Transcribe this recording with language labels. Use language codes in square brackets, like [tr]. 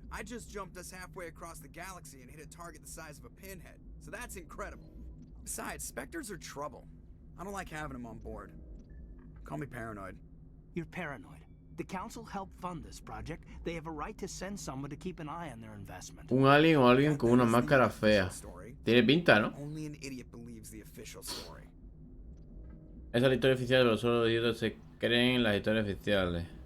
[en] I just jumped us halfway across the galaxy and hit a target the size of a pinhead, so that's incredible. Besides, Spectres are trouble. I don't like having them on board. Call me paranoid. You're paranoid. The Council helped fund this project. They have a right to send someone to keep an eye on their investment. [es] Un alien o alguien con una máscara fea. Tiene pinta, ¿no? [en] Only an idiot believes the official story. [es] Esa es la historia oficial, pero solo los idiotas se creen en las historias oficiales.